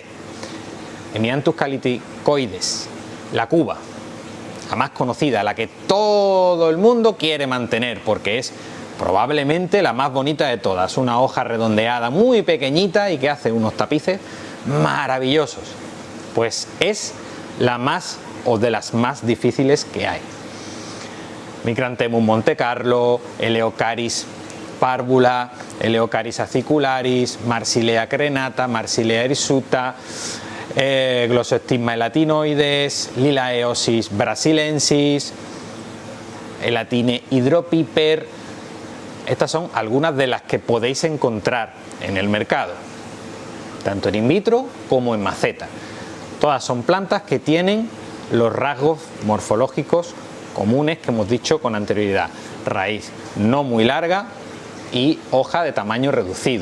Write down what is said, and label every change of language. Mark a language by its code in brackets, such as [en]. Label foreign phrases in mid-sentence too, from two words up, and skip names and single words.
[es] Hemianthus calitricoides, la cuba, la más conocida, la que todo el mundo quiere mantener porque es probablemente la más bonita de todas, una hoja redondeada muy pequeñita y que hace unos tapices maravillosos. Pues es la más o de las más difíciles que hay. Micranthemum montecarlo, Eleocaris párvula, Eleocaris acicularis, Marsilea crenata, Marsilea hirsuta, Glossostigma elatinoides, Lilaeosis brasilensis, Elatine hydropiper. Estas son algunas de las que podéis encontrar en el mercado, tanto en [la] in vitro [es] como en maceta. Todas son plantas que tienen los rasgos morfológicos comunes que hemos dicho con anterioridad: raíz no muy larga y hoja de tamaño reducido.